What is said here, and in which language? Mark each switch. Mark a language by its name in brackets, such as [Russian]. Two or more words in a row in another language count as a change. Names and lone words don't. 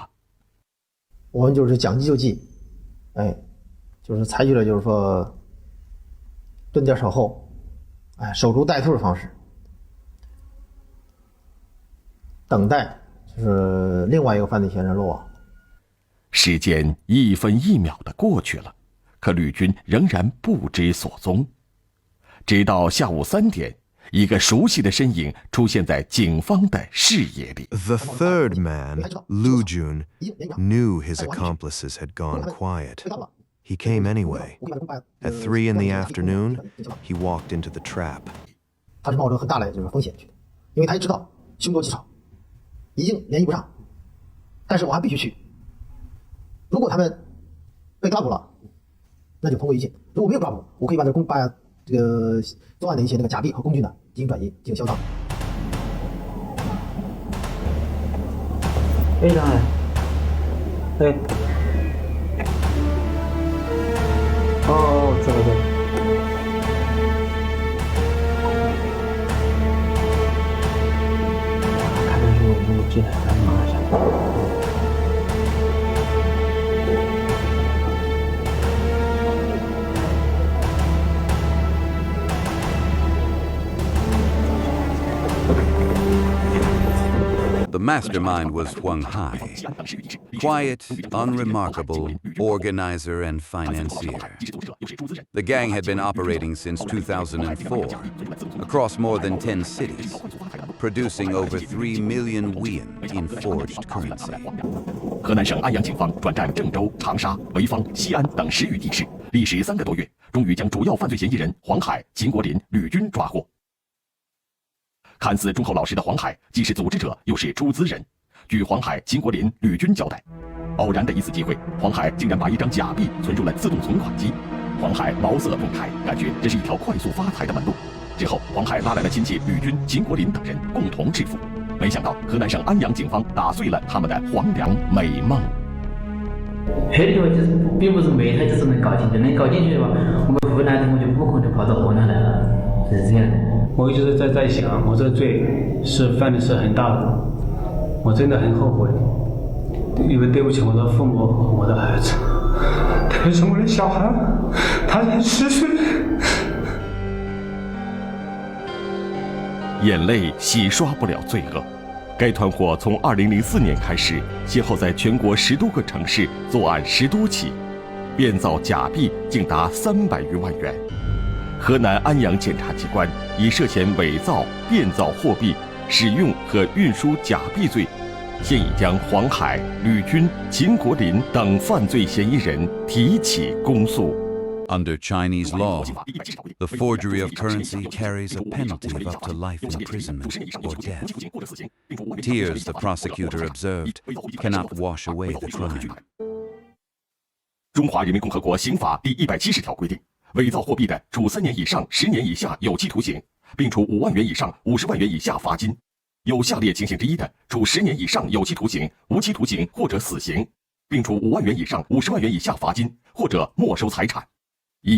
[Chinese] 我們就是將計就計，就是採取了就是說蹲點守候，守株待兔的方式，等待就是另外一個犯罪嫌疑人落網。時間1分1秒的過去了，可呂軍仍然不知所蹤。直到下午3點，一個熟悉的身影出現在警方的視野裡。 [English] The third man, Lu Jun, knew his accomplices had gone quiet. He came anyway. At 3 in the afternoon, he walked into the trap. [Chinese] 他是冒着很大的就是風險去的，因為他也知道凶多吉少，已經聯繫不上，但是我還必須去。如果他們被抓捕了，那就通過一切；如果沒有抓捕，我可以把這個作案的一些那個假幣和工具呢進行轉移，進行銷贓。張海，這個。看的是我們進來，咱忙一下。 [English] The mastermind was Huang Hai, quiet, unremarkable, organizer and financier. The gang had been operating since 2004, across more than 10 cities, producing over 3 million yuan in forged currency. [Chinese] 河南省安陽警方轉戰鄭州、長沙、濰坊、西安等10餘地市，歷時3個多月，終於將主要犯罪嫌疑人黃海、秦國林、呂軍抓獲。看似忠厚老實的黃海，既是組織者，又是出資人。據黃海、秦國林、呂軍交代，偶然的一次機會，黃海竟然把一張假幣存入了自動存款機。黃海茅塞頓開，感覺這是一條快速發財的門路。之後，黃海拉來了親戚呂軍、秦國林等人共同致富。沒想到，河南省安陽警方打碎了他們的黃粱美夢。黑的話就是並不是煤，它就是能搞進去，能搞進去的話，我們湖南人我就不可能跑到河南來了，是這樣的。我一直在想，我這個罪是犯的是很大的，我真的很後悔，因為對不起我的父母和我的孩子，特別是我的小孩，他才10歲。眼淚洗刷不了罪惡。該團夥從2004年開始，先後在全國10多個城市作案10多起，變造假幣竟達300餘萬元。河南安陽檢察機關以涉嫌偽造、變造貨幣、使用和運輸假幣罪，現已將黃海、呂軍、秦國林等犯罪嫌疑人提起公訴。 [English] Under Chinese law, the forgery of currency carries a penalty of up to life imprisonment or death. Tears, the prosecutor observed, cannot wash away the crime. [Chinese] 中华人民共和国刑法第170条规定，伪造货币的，处3年以上10年以下有期徒刑，并处5万元以上50万元以下罚金。有下列情形之一的，处10年以上有期徒刑、无期徒刑或者死刑，并处5万元以上50万元以下罚金或者没收财产。1.